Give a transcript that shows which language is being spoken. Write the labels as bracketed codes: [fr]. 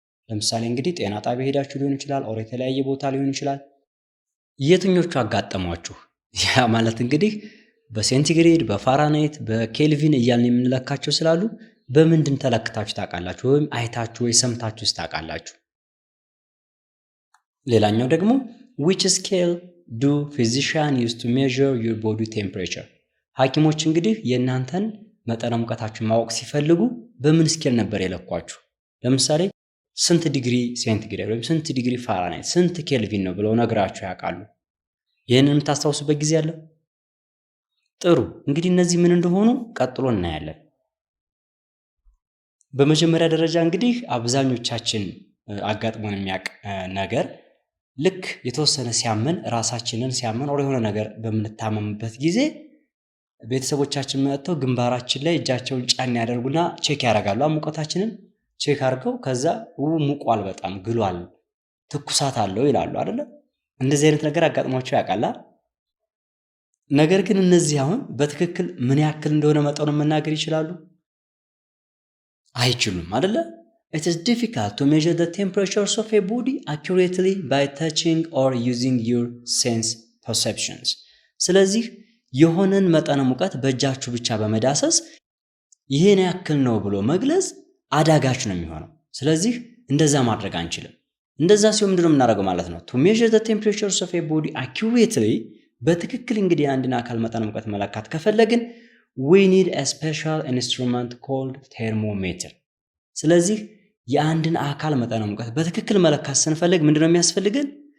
[am] ለምሳሌ እንግዲህ ጤና ጣቢያ ሄዳችሁ ሊሆን ይችላል፣ ኦር የተለያየ ቦታ ሊሆን ይችላል። የትኞቹ አጋጠሟችሁ? ያ ማለት እንግዲህ በሴንቲግሬድ፣ በፋራናይት፣ በኬልቪን እያልን የምንለካቸው ስላሉ በምንድን ተለክታችሁ ታውቃላችሁ ወይም አይታችሁ ወይ ሰምታችሁ ታውቃላችሁ? ሌላኛው ደግሞ [en] which scale do physicians use to measure your body temperature? [am] ሐኪሞች እንግዲህ የእናንተን መጠነ ሙቀታችሁን ማወቅ ሲፈልጉ በምን ስኬል ነበር የለኳችሁ? ለምሳሌ ስንት ዲግሪ ሴንቲግሬድ ወይም ስንት ዲግሪ ፋራናይት፣ ስንት ኬልቪን ነው ብለው ነግራችሁ ያውቃሉ? ይህንን የምታስታውሱበት ጊዜ አለ? ጥሩ። እንግዲህ እነዚህ ምን እንደሆኑ ቀጥሎ እናያለን። በመጀመሪያ ደረጃ እንግዲህ አብዛኞቻችን አጋጥሞን የሚያውቅ ነገር ልክ የተወሰነ ሲያመን ራሳችንን ሲያመን ወደ የሆነ ነገር በምንታመምበት ጊዜ ቤተሰቦቻችን መጥተው ግንባራችን ላይ እጃቸውን ጫን ያደርጉና ቼክ ያደርጋሉ። ሙቀታችንን ቼክ አድርገው ከዛ ሙቋል፣ በጣም ግሏል፣ ትኩሳት አለው ይላሉ አይደለ? እንደዚህ አይነት ነገር አጋጥሟቸው ያውቃል? ነገር ግን እነዚህ አሁን በትክክል ምን ያክል እንደሆነ መጠኑን መናገር ይችላሉ? አይችሉም አይደለ? [en] It is difficult to measure the temperatures of a body accurately by touching or using your sense perceptions. [am] ስለዚህ የሆነን መጠነ ሙቀት በእጃችሁ ብቻ በመዳሰስ ይሄን ያክል ነው ብሎ መግለጽ አዳጋች ነው የሚሆነው። ስለዚህ እንደዛ ማድረግ አንችልም። እንደዛ ሲሆን ምንድነው የምናደርገው ማለት ነው? [en] To measure the temperatures of a body accurately [am] በትክክል እንግዲህ አንድን አካል መጠነ ሙቀት መለካት ከፈለግን [en] we need a special instrument called thermometer። [am] ስለዚህ የአንድን አካል መጠነ ሙቀት በትክክል መለካት ስንፈልግ ምንድነው የሚያስፈልገን?